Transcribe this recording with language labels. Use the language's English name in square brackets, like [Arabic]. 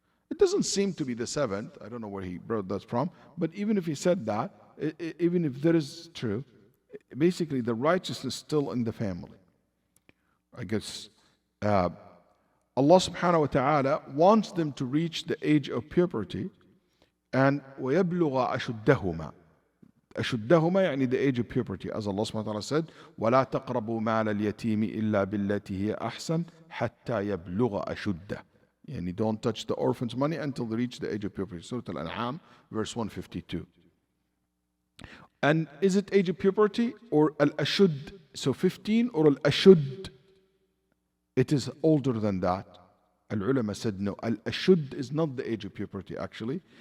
[English] It doesn't seem to be the seventh. I don't know where he brought that from. But even if he said that, even if that is true, basically the righteousness is still in the family. I guess Allah subhanahu wa ta'ala wants them to reach the age of puberty and [Arabic] وَيَبْلُغَ أَشُدَّهُمَا. أشدهما يعني [English] the age of puberty, as Allah subhanahu wa ta'ala said, [Arabic] وَلَا تَقْرَبُوا مَالَ الْيَتِيمِ إِلَّا بِالَّتِي هِيَ أَحْسَنُ حَتَّى يَبْلُغَ أَشُدَّهُ. [English] Yani don't touch the orphan's money until they reach the age of puberty. Surah Al-An'am, verse 152. And is it age of puberty or al-ashud? So 15 or al-ashud? It is older than that. Al-ulama said no. Al-ashud is not the age of puberty actually.